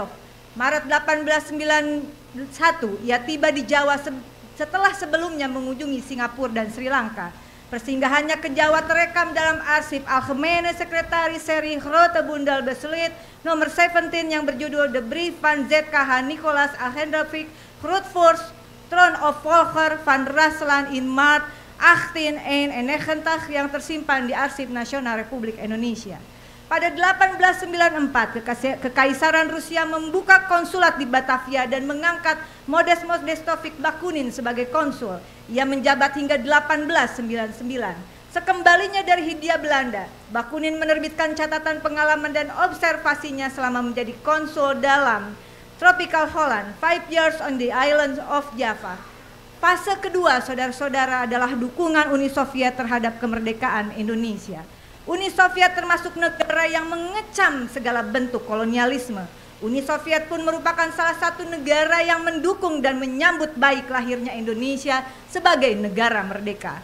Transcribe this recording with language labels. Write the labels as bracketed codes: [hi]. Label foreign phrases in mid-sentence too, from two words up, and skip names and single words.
[id] Maret 1891 ia tiba di Jawa setelah sebelumnya mengunjungi Singapura dan Sri Lanka. Persinggahannya ke Jawa terekam dalam arsip Algemene Sekretari seri Grote Bundel Besluit nomor 17 yang berjudul The Brief van ZKH Nicholas Alexandrovich Grootvorst Throne of Volker van Rusland in Maart 1891 yang tersimpan di Arsip Nasional Republik Indonesia. Pada 1894, Kekaisaran Rusia membuka konsulat di Batavia dan mengangkat Modest Modestovich Bakunin sebagai konsul. Ia menjabat hingga 1899. Sekembalinya dari Hindia Belanda, Bakunin menerbitkan catatan pengalaman dan observasinya selama menjadi konsul dalam Tropical Holland, 5 years on the island of Java. Fase kedua, saudara-saudara, adalah dukungan Uni Soviet terhadap kemerdekaan Indonesia. Uni Soviet termasuk negara yang mengecam segala bentuk kolonialisme. Uni Soviet pun merupakan salah satu negara yang mendukung dan menyambut baik lahirnya Indonesia sebagai negara merdeka.